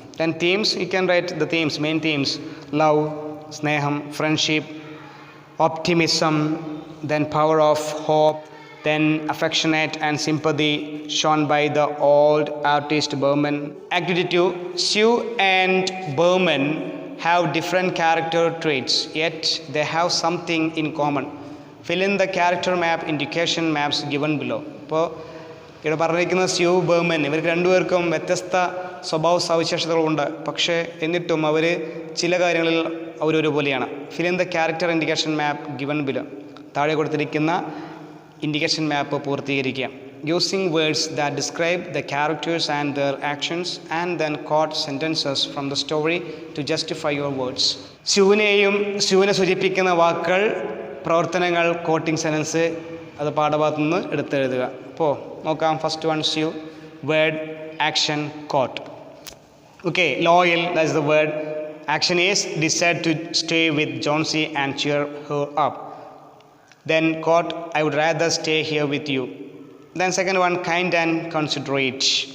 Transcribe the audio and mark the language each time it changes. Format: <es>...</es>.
<en>Then themes, you can write the themes, main themes: love, sneham, friendship, optimism, then power of hope, then affectionate and sympathy shown by the old artist Berman. Activity 2, Sue and Berman have different character traits, yet they have something in common. Fill in the character map indication maps given below.</en> <ml>ഇപ്പോൾ ഇവിടെ പറഞ്ഞിരിക്കുന്ന sue, Barman, ഇവർക്ക് രണ്ടുപേർക്കും വ്യത്യസ്ത സ്വഭാവ സവിശേഷതകളുണ്ട്. പക്ഷേ എന്നിട്ടും അവർ ചില കാര്യങ്ങളിൽ അവരൊരുപോലെയാണ്.</ml> <en>Fill in the character indication map given below.</en> <ml>താഴെ കൊടുത്തിരിക്കുന്ന indication map പൂർത്തീകരിക്കുക.</ml> <en>Using words that describe the characters and their actions and then quote sentences from the story to justify your words.</en> <ml>സ്യൂവിനെ സൂചിപ്പിക്കുന്ന വാക്കുകൾ, പ്രവർത്തനങ്ങൾ, കോട്ടിംഗ് സെൻറ്റൻസ് അത് പാഠഭാഗത്തു നിന്ന് എടുത്തെഴുതുക. അപ്പോൾ നോക്കാം.</ml> <en>First one, Sue, word, action, quote. Okay, loyal, that's the word. Action is decide to stay with Jonesy and cheer her up. Then quote, I would rather stay here with you. Then second one, kind and considerate.</en>